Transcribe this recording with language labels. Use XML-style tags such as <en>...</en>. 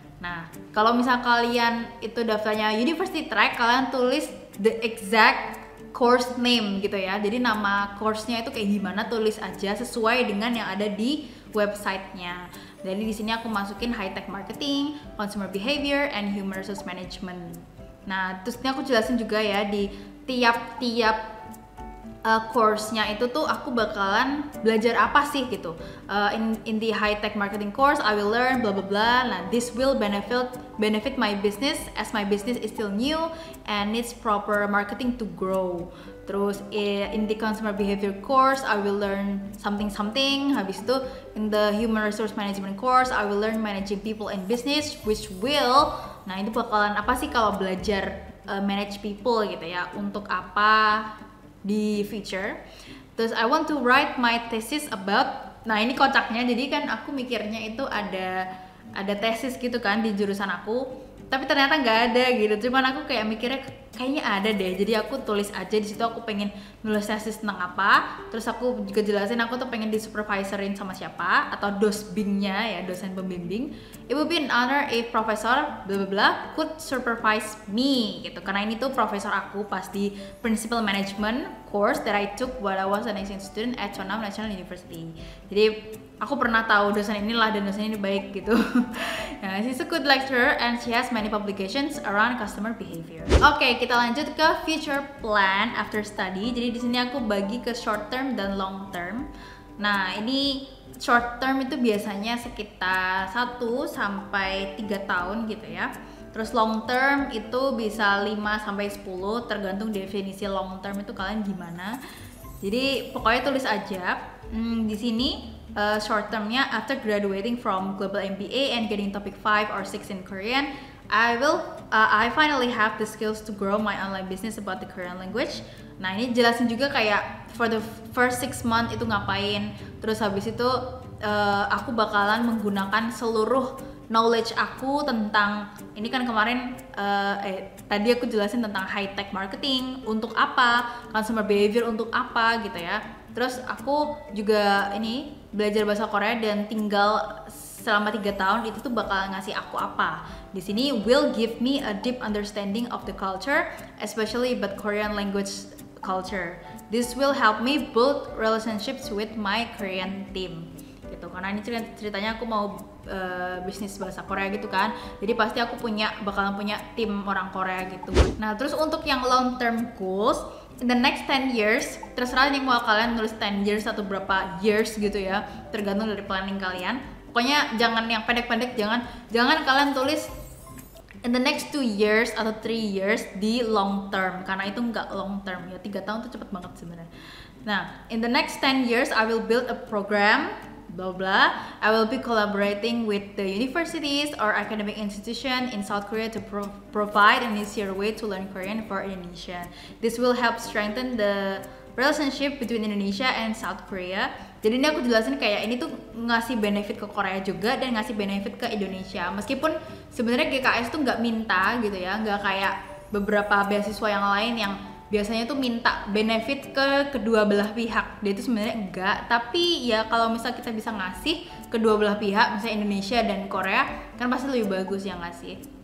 <id>Nah, kalau misal kalian itu daftarnya university track, kalian tulis</id> <en>the exact course name</en> <id>gitu ya, jadi nama course-nya itu kayak gimana tulis aja sesuai dengan yang ada di websitenya. Jadi di sini aku masukin high tech marketing, consumer behavior, and human resource management. Nah, terus ini aku jelasin juga ya di tiap-tiap course-nya itu tuh aku bakalan belajar apa sih gitu.</id> <en>In the high tech marketing course, I will learn blah blah blah. Nah, this will benefit my business as my business is still new and needs proper marketing to grow. Terus in the consumer behavior course, I will learn something. Habis itu in the human resource management course, I will learn managing people and business, which will,</en> <id>nah itu bakalan apa sih kalau belajar manage people gitu ya, untuk apa di future. Terus</id> <en>I want to write my thesis about,</en> <id>nah ini kocaknya, jadi kan aku mikirnya itu ada ada tesis gitu kan di jurusan aku, tapi ternyata nggak ada gitu. Cuman aku kayak mikirnya kayaknya ada deh, jadi aku tulis aja di situ aku pengen nulis tesis tentang apa, terus aku juga jelasin aku tuh pengen disupervisorin sama siapa atau dosbingnya ya, dosen pembimbing.</id> <en>It would be an honor if professor bla bla bla could supervise me gitu,</en> <id>karena ini tuh profesor aku pas di</id> <en>principal management course that I took while I was an exchange student at Chonam National University.</en> <id>Jadi aku pernah tahu dosen inilah dan dosen ini baik gitu.</id> <en>Nah, she's a good lecturer and she has many publications around customer behavior.</en> <id>Oke, kita lanjut ke future plan after study. Jadi di sini aku bagi ke short term dan long term. Nah, ini short term itu biasanya sekitar 1 sampai 3 tahun gitu ya. Terus long term itu bisa 5 sampai 10, tergantung definisi long term itu kalian gimana. Jadi pokoknya tulis aja. Di sini</id> <en>short termnya, after graduating from global MBA and getting topic 5 or 6 in Korean, I finally have the skills to grow my online business about the Korean language.</en> <id>Nah, ini jelasin juga kayak for the first 6 months itu ngapain. Terus habis itu aku bakalan menggunakan seluruh knowledge aku tentang ini kan kemarin tadi aku jelasin tentang high tech marketing untuk apa, consumer behavior untuk apa gitu ya. Terus aku juga ini belajar bahasa Korea dan tinggal selama 3 tahun itu tuh bakal ngasih aku apa. Di sini</id> <en>will give me a deep understanding of the culture, especially about Korean language culture. This will help me build relationships with my Korean team.</en> <id>Gitu. Karena ini ceritanya aku mau bisnis bahasa Korea gitu kan. Jadi pasti aku bakalan punya tim orang Korea gitu. Nah, terus untuk yang long term goals,</id> <en>in the next 10 years,</en> <id>terserah nih mau kalian nulis 10 years atau berapa years gitu ya, tergantung dari planning kalian. Pokoknya jangan yang pendek-pendek, jangan kalian tulis</id> <en>in the next 2 years</en> <id>atau 3 years di long term, karena itu nggak long term ya, 3 tahun tuh cepet banget sebenarnya.</id> <en>Nah, in the next 10 years I will build a program blah blah. I will be collaborating with the universities or academic institution in South Korea to provide an easier way to learn Korean for Indonesia. This will help strengthen the relationship between Indonesia and South Korea.</en> <id>Jadi ini aku jelasin kayak ini tuh ngasih benefit ke Korea juga dan ngasih benefit ke Indonesia. Meskipun sebenarnya GKS tuh nggak minta gitu ya, nggak kayak beberapa beasiswa yang lain yang biasanya tuh minta benefit ke kedua belah pihak. Dia itu sebenarnya enggak, tapi ya kalau misal kita bisa ngasih kedua belah pihak, misalnya Indonesia dan Korea, kan pasti lebih bagus yang ngasih.</id>